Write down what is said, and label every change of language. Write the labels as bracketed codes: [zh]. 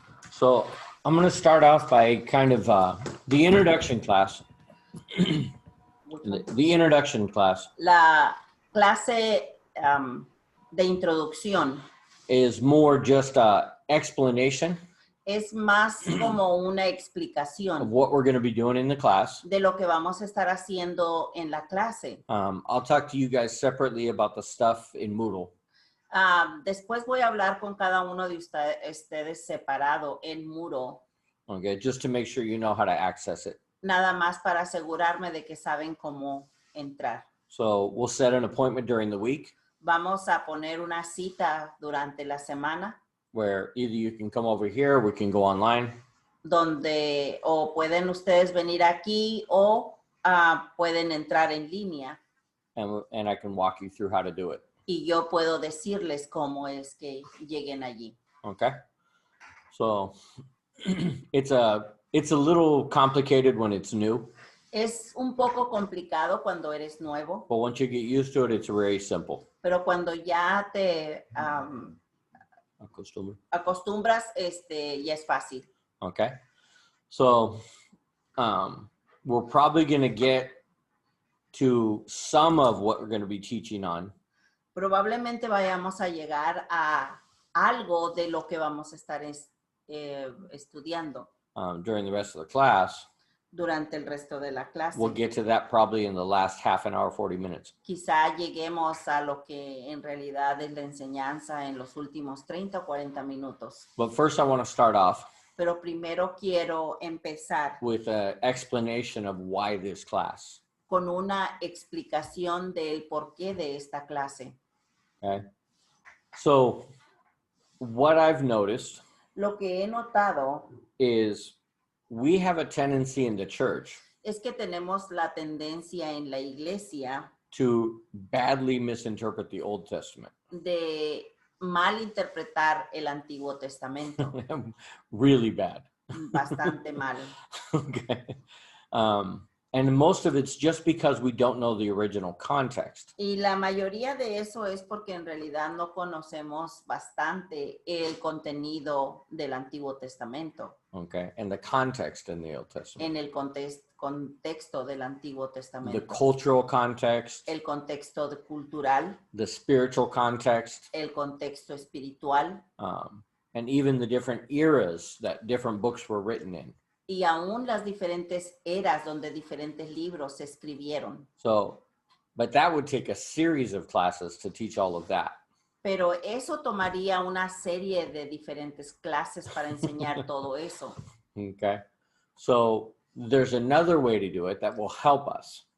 [en] So I'm going to start off by kind of the introduction class. The introduction class [es] La clase de introducción [en] is more just a explanation [es] es más como una [en] of [es] explicación [en] what we're going to be doing in the class. [es] de lo que vamos a estar haciendo en la clase. [en] I'll talk to you guys separately about the stuff in Moodle. [es] Después voy a hablar con cada uno de ustedes separado en Moodle, [en] Okay, just to make sure you know how to access it. [es] nada más para asegurarme de que saben cómo entrar. [en] So we'll set an appointment during the week [es] Vamos a poner una cita durante la semana [en] where either you can come over here, or we can go online. [es] donde o pueden ustedes venir aquí o pueden entrar en línea [en] And I can walk you through how to do it. [es] y yo puedo decirles cómo es que lleguen allí. [en] Okay. So it's a little complicated when it's new, [es] Es un poco complicado cuando eres nuevo, [en] but once you get used to it, it's very simple. [es] pero cuando ya te Acostumbra. acostumbras, ya es fácil. [en] Okay. So we're probably going to get to some of what we're going to be teaching on. [es] Probablemente vayamos a llegar a algo de lo que vamos a estar estudiando [en] During the rest of the class. [es] durante el resto de la clase. [en] We'll get to that probably in the last half an hour, 40 minutes. [es] Quizá lleguemos a lo que en realidad es la enseñanza en los últimos 30 o 40 minutos. [en] But first I want to start off [es] Pero primero quiero empezar [en] with an explanation of why this class. [es] con una explicación del porqué de esta clase. [en] Okay. So what I've noticed [es] Lo que he notado [en] is we have a tendency in the church [es] es que tenemos la tendencia en la iglesia [en] to badly misinterpret the Old Testament. [es] de malinterpretar el Antiguo Testamento. [en] Really bad. [es] Bastante mal. [en] Okay. And most of it's just because we don't know the original context. [es] Y la mayoría de eso es porque en realidad no conocemos bastante el contenido del Antiguo Testamento. [en] Okay. And the context in the Old Testament. [es] En el contexto del Antiguo [en] The [es] Testamento. [en] cultural context, [es] El contexto cultural, [en] the spiritual context, [es] el contexto espiritual [en] and even the different eras that different books were written in. [es] y aún las diferentes eras donde diferentes libros se escribieron. [en] So, but that would take a series of classes to teach all of that. [es] Pero eso tomaría una serie de diferentes clases para enseñar todo eso. [en] Okay. So there's another way to do it that will help us.